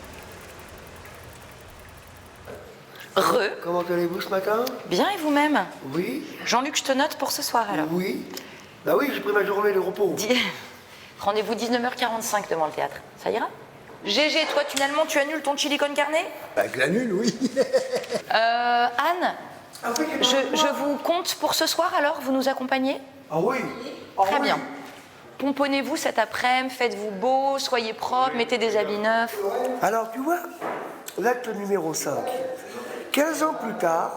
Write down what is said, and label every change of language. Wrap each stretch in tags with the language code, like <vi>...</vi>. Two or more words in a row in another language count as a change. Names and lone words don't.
<fr>Comment allez-vous ce matin? Bien et vous-même? Oui. Jean-Luc, je te note pour ce soir alors. Oui. Bah oui, j'ai pris ma journée de repos. Rendez-vous 19h45 devant le théâtre. Ça ira? Gégé, toi finalement tu annules ton chili con carne? Bah je l'annule, oui. Anne, Je vous compte pour ce soir alors, vous nous accompagnez? Ah oui. Très bien. Pomponnez-vous cet après-midi, faites-vous beau, soyez propre, mettez des habits neufs. Alors, tu vois, l'acte numéro 5. 15 ans plus tard...</fr>